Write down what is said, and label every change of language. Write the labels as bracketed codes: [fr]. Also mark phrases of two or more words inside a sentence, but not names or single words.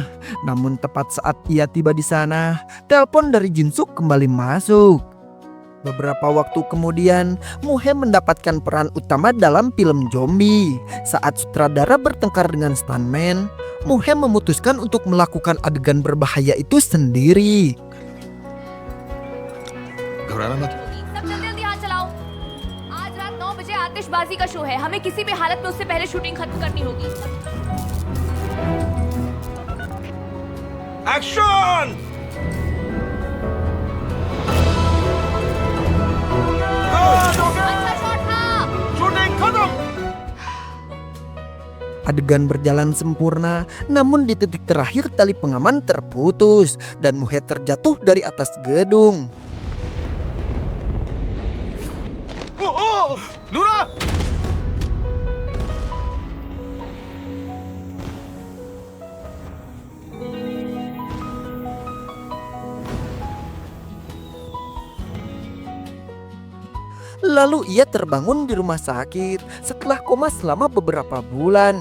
[id] Namun tepat saat ia tiba di sana, telepon dari Jinsuk kembali masuk. Beberapa waktu kemudian, Muhe mendapatkan peran utama dalam film zombie. Saat sutradara bertengkar dengan stuntman, Muhe memutuskan untuk melakukan adegan berbahaya itu sendiri. [hi] घबराना मत। सब जल्दी हाथ चलाओ। आज रात 9 बजे आतिशबाजी का शो है। हमें किसी भी हालत में उससे पहले शूटिंग खत्म करनी होगी। एक्शन! अच्छा शॉट था। शूटिंग खत्म। [id] Adegan berjalan sempurna, namun di titik terakhir tali pengaman terputus dan Muhe terjatuh dari atas gedung. नूरा! Lalu ia terbangun di rumah sakit setelah koma selama beberapa bulan.